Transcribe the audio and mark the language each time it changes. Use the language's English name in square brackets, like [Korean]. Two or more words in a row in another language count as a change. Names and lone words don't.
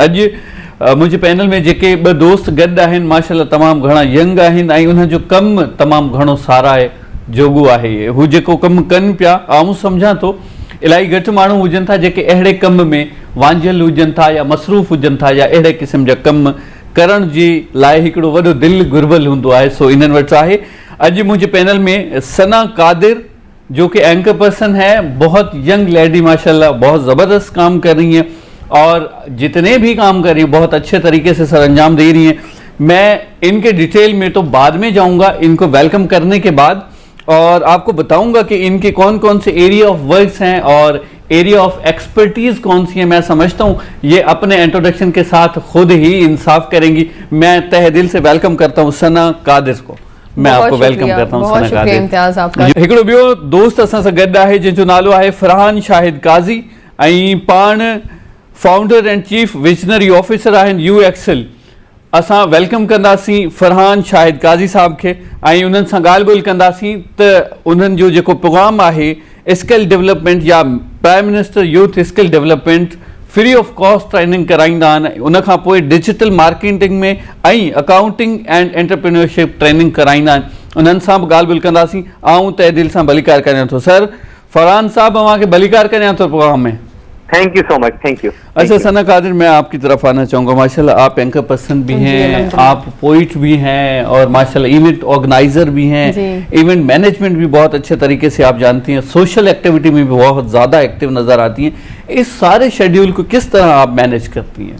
[Sindhi] अॼु मुंहिंजे पैनल में जेके ॿ दोस्त गॾु आहिनि, माशाल्लाह तमामु घणा यंग आहिनि ऐं उन्हनि जो कमु तमामु घणो साराए जोॻो आहे। हू जेको कमु कनि पिया, आऊं सम्झां थो इलाही घटि माण्हू हुजनि था जेके अहिड़े कम में वांझियल हुजनि था या मसरूफ़ हुजनि था या अहिड़े क़िस्म जा कम करण जे लाइ हिकिड़ो वॾो दिलि घुरबल हूंदो आहे। सो इन्हनि वटि आहे अॼु मुंहिंजे पैनल में सना कादिर, [Urdu] جو کہ [English] anchor person [Urdu] ہے، بہت [English] young lady [Urdu] ماشاءاللہ، بہت زبردست کام کر رہی ہیں اور جتنے بھی کام کر رہی ہیں بہت اچھے طریقے سے سر انجام دے رہی ہیں. میں ان کے ڈیٹیل میں تو بعد میں جاؤں گا، ان کو ویلکم کرنے کے بعد، اور آپ کو بتاؤں گا کہ ان کے کون کون سے [English] area of works [Urdu] ہیں اور [English] area of expertise [Urdu] کون سی ہے. میں سمجھتا ہوں یہ اپنے انٹروڈکشن کے ساتھ خود ہی انصاف کریں گی. میں تہہ دل سے ویلکم کرتا ہوں ثنا قادر کو. میں آپ کو ویلکم کرتا ہوں ثنا قادر. [Sindhi] हिकिड़ो ॿियो दोस्त असां सां गॾु आहे जंहिंजो नालो आहे फरहान शाहिद काज़ी ऐं पाण [English] founder and chief visionary officer [Sindhi] आहिनि यू एक्सल। असां वेलकम कंदासीं फरहान शाहिद काज़ी साहब खे ऐं उन्हनि सां ॻाल्हि ॿोल्हि कंदासीं त उन्हनि जो जेको प्रोग्राम आहे [English] skill development [Sindhi] या [English] Prime Minister Youth Skill Development free of cost training [Sindhi] कराईंदा आहिनि। उन खां पोइ [English] digital marketing [Sindhi] में ऐं [English] accounting and entrepreneurship training [Sindhi] कराईंदा आहिनि। उन्हनि सां बि ॻाल्हि ॿोल्हि कंदासीं। आऊं तहे दिलि सां भलीकार करियां थो। सर फरहान साहब, अव्हांखे भलीकार करियां थो प्रोग्राम में। [English] Thank you so much. Thank you. [Urdu] اچھا ثنا قادر، میں آپ کی طرف آنا چاہوں گا۔ ماشاءاللہ آپ [English] anchor person [Urdu] بھی ہیں، آپ پوئٹ بھی ہیں اور ماشاءاللہ [English] event organizer [Urdu] بھی ہیں, [English] event management [Urdu] بھی بہت اچھے طریقے سے آپ جانتی ہیں, [English] social activity [Urdu] میں بھی بہت زیادہ ایکٹو نظر آتی ہیں. اس سارے شیڈول کو کس طرح آپ مینج کرتی ہیں?